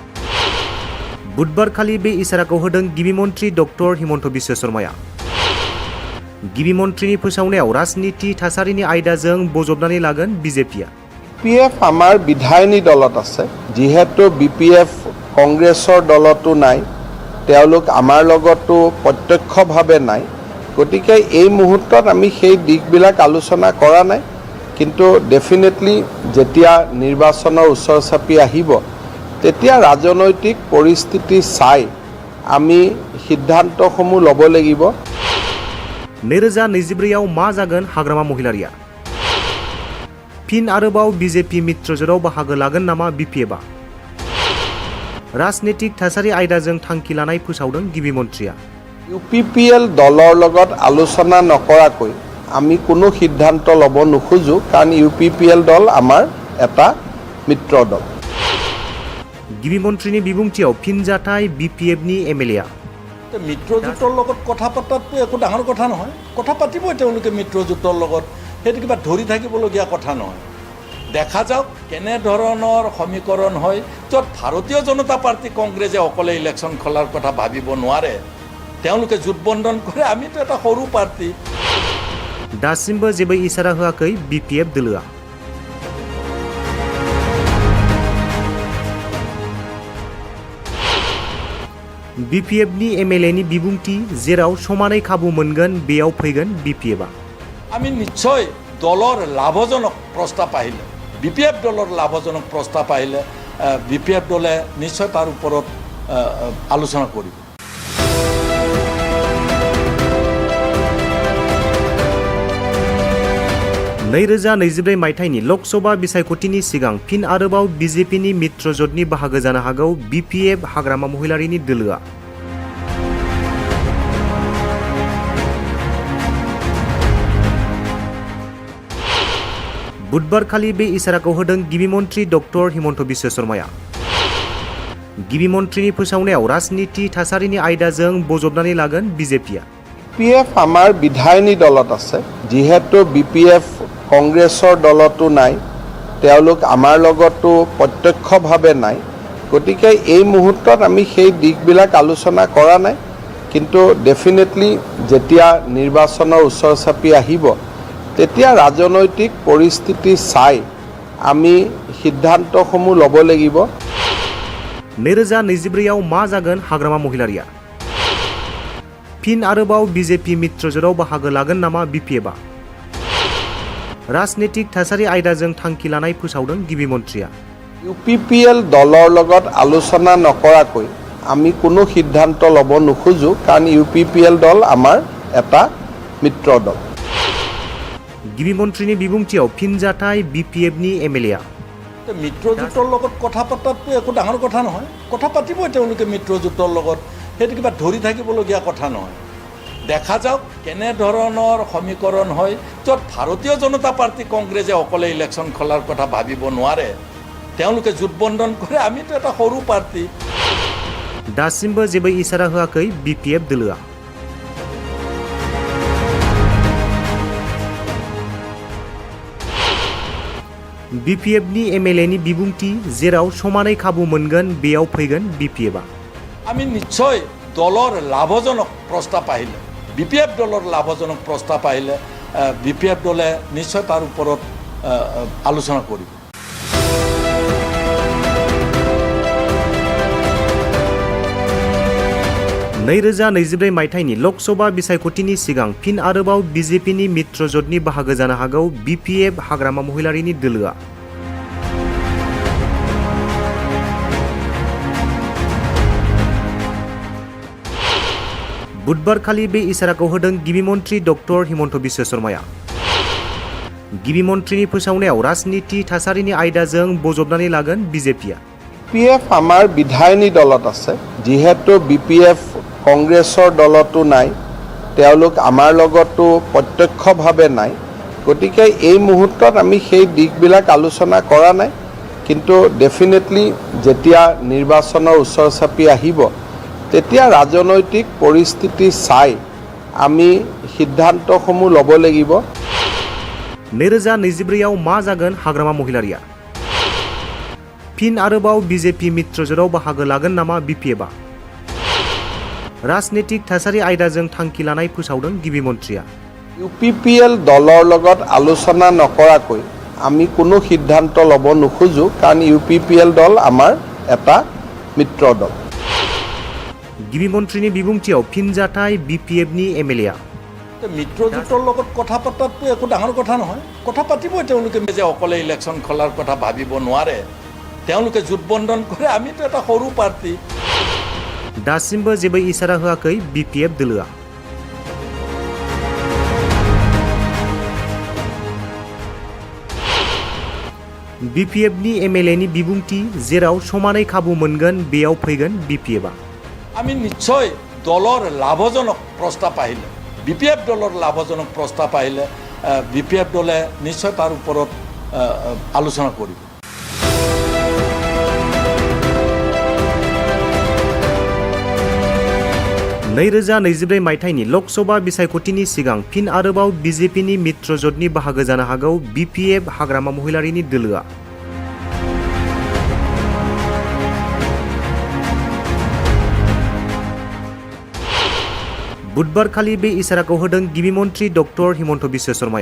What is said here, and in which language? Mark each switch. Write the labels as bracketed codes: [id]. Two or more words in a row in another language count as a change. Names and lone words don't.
[brx] बुधबारखालि बे इसाराखौ होदों गिबि मन्थ्रि डक्टर हिमन्त बिश्व शर्माया गिबि मन्थ्रिनि फोसावनायाव राजनीति थासारिनि आयदाजों बजबनानै लागोन बिजेपिया। [as] BPF আমাৰ বিধায়িনী দলত আছে, যিহেতু BPF কংগ্ৰেছৰ দলতো নাই, তেওঁলোক আমাৰ লগতো প্ৰত্যক্ষভাৱে নাই, গতিকে এই মুহূৰ্তত আমি সেই দিশবিলাক আলোচনা কৰা নাই, কিন্তু ডেফিনেটলি যেতিয়া নিৰ্বাচনৰ ওচৰ চাপি আহিব তেতিয়া ৰাজনৈতিক পৰিস্থিতি চাই আমি সিদ্ধান্তসমূহ ল'ব লাগিব। [brx] 2024 मा जागोन हाग्रामा महिलारिया? फिन आरोबाव बिजेपि मित्रजोराव बाहागो लागोन नामा बिपिएफआ? राजनीतिक थासारि आयदाजों थांखि लानाय फोसावदों गिबि मन्थ्रिया। [as] UPPL दলৰ লগত আলোচনা নকৰাকৈ আমি কোনো সিদ্ধান্ত ল'ব নোখোজো, কাৰণ UPPL দল আমাৰ এটা মিত্ৰ দল। [brx] गिबि मन्थ्रिनि बिबुंथियाव फिनजाथाय बिपिएफनि एमएलएआ। [as] মিত্ৰজোঁটৰ লগত কথা পতাটো একো ডাঙৰ কথা নহয়, কথা পাতিবই তেওঁলোকে মিত্ৰজোঁটৰ লগত, সেইটো কিবা ধৰি থাকিবলগীয়া কথা নহয়। দেখা যাওক কেনেধৰণৰ সমীকৰণ হয়, য'ত ভাৰতীয় জনতা পাৰ্টি কংগ্ৰেছে অকলে ইলেকশ্যন খেলাৰ কথা ভাবিব নোৱাৰে, তেওঁলোকে জোটবন্ধন কৰে, আমিতো এটা সৰু পাৰ্টি। [brx] दासिमबो जेबो इसारा होआखै बिपिएफ दोलोआ। बिपिएफनि एमएलएनि बिबुंथि, जेराव समानै खाबु मोनगोन बेयाव फैगोन बिपिएफआ। [as] আমি নিশ্চয় দলৰ লাভজনক প্ৰস্তাৱ আহিলে, বিপিএফ দলৰ লাভজনক প্ৰস্তাৱ আহিলে বিপিএফ দলে নিশ্চয় তাৰ ওপৰত আলোচনা কৰিব। [brx] नैरोजा 2024 मायथाइनि लकसभा बिसायख'थिनि सिगां फिन आरोबाव बिजेपिनि मित्रजोटनि बाहागो जानो हागौ बिपिएफ हाग्रामा महिलारिनि दोलोआ। बुधबारखालि बे इसाराखौ होदों गिबि मन्थ्रि डक्टर हिमन्त बिश्व शर्माया। गिबि मन्थ्रिनि फोसावनायाव राजनीति थासारिनि आयदाजों बजबनानै लागोन बिजेपिया। [as] BPF আমাৰ বিধায়িনী দলত আছে, যিহেতু BPF কংগ্ৰেছৰ দলতো নাই, তেওঁলোক আমাৰ লগতো প্ৰত্যক্ষভাৱে নাই, গতিকে এই মুহূৰ্তত আমি সেই দিশবিলাক আলোচনা কৰা নাই, কিন্তু ডেফিনেটলি যেতিয়া নিৰ্বাচনৰ ওচৰ চাপি আহিব তেতিয়া ৰাজনৈতিক পৰিস্থিতি চাই আমি সিদ্ধান্তসমূহ ল'ব লাগিব। [brx] 2024 मा जागोन हाग्रामा महिलारिया? फिन आरोबाव बिजेपि मित्रजोराव बाहागो लागोन नामा बिपिएफआ? राजनीतिक थासारि आयदाजों थांखि लानाय फोसावदों गिबि मन्थ्रिया। [as] UPPL दলৰ লগত আলোচনা নকৰাকৈ আমি কোনো সিদ্ধান্ত ল'ব নোখোজো, কাৰণ UPPL দল আমাৰ এটা মিত্ৰ দল। [brx] गिबि मन्थ्रिनि बिबुंथियाव फिनजाथाय बिपिएफनि एमएलएआ। [as] মিত্ৰজোঁটৰ লগত কথা পতাটো একো ডাঙৰ কথা নহয়, কথা পাতিবই তেওঁলোকে মিত্ৰজোঁটৰ লগত, সেইটো কিবা ধৰি থাকিবলগীয়া কথা নহয়। দেখা যাওক কেনেধৰণৰ সমীকৰণ হয়, য'ত ভাৰতীয় জনতা পাৰ্টি কংগ্ৰেছে অকলে ইলেকশ্যন খেলাৰ কথা ভাবিব নোৱাৰে, তেওঁলোকে জোটবন্ধন কৰে, আমিতো এটা সৰু পাৰ্টি। [brx] दासिमबो जेबो इसारा होआखै बिपिएफ दोलोआ। बिपिएफनि एमएलएनि बिबुंथि, जेराव समानै खाबु मोनगोन बेयाव फैगोन बिपिएफआ। [as] আমি নিশ্চয় দলৰ লাভজনক প্ৰস্তাৱ আহিলে, বিপিএফ দলৰ লাভজনক প্ৰস্তাৱ আহিলে বিপিএফ দলে নিশ্চয় তাৰ ওপৰত আলোচনা কৰিব। [brx] नैरोजा 2024 मायथाइनि लकसभा बिसायख'थिनि सिगां फिन आरोबाव बिजेपिनि मित्रजोटनि बाहागो जानो हागौ बिपिएफ हाग्रामा महिलारिनि दोलोआ। बुधबारखालि बे इसाराखौ होदों गिबि मन्थ्रि डक्टर हिमन्त बिश्व शर्माया। गिबि मन्थ्रिनि फोसावनायाव राजनीति थासारिनि आयदाजों बजबनानै लागोन बिजेपिया। [as] BPF আমাৰ বিধায়িনী দলত আছে, যিহেতু BPF কংগ্ৰেছৰ দলতো নাই, তেওঁলোক আমাৰ লগতো প্ৰত্যক্ষভাৱে নাই, গতিকে এই মুহূৰ্তত আমি সেই দিশবিলাক আলোচনা কৰা নাই, কিন্তু ডেফিনেটলি যেতিয়া নিৰ্বাচনৰ ওচৰ চাপি আহিব তেতিয়া ৰাজনৈতিক পৰিস্থিতি চাই আমি সিদ্ধান্তসমূহ ল'ব লাগিব। [brx] 2024 मा जागोन हाग्रामा महिलारिया? फिन आरोबाव बिजेपि मित्रजोराव बाहागो लागोन नामा बिपिएफआ? राजनीतिक थासारि आयदाजों थांखि लानाय फोसावदों गिबि मन्थ्रिया। [as] UPPL দলৰ লগত আলোচনা নকৰাকৈ আমি কোনো সিদ্ধান্ত ল'ব নোখোজো কাৰণ UPPL দল আমাৰ এটা মিত্ৰ দল। [brx] गिबि मन्थ्रिनि बिबुंथियाव फिनजाथाय BPFनि MLA [as] মিত্ৰজোঁটৰ লগত কথা পতাটো একো ডাঙৰ কথা নহয়, কথা পাতিবই তেওঁলোকে। যে অকলে ইলেকশ্যন খোলাৰ কথা ভাবিব নোৱাৰে, তেওঁলোকে জোটবন্ধন কৰে, আমিতো এটা সৰু পাৰ্টি। [brx] दासिमबो जेबो इसारा होआखै BPF दोलोआ। BPFनि MLAनि बिबुंथि जेराव समानै खाबु मोनगोन बेयाव फैगोन BPFआ। [as] আমি নিশ্চয় দলৰ লাভজনক প্ৰস্তাৱ আহিলে, BPF দলৰ লাভজনক প্ৰস্তাৱ আহিলে BPF দলে নিশ্চয় তাৰ ওপৰত আলোচনা কৰিব। [brx] नैरोजा 2024 मायथाइनि लकसभा बिसायख'थिनि सिगां फिन आरोबाव BJPनि मित्रजोटनि बाहागो जानो हागौ BPF हाग्रामा महिलारिनि दोलोआ। बुधबारखालि बे इसाराखौ होदों गिबि मन्थ्रि डक्टर हिमन्त बिश्व शर्माया।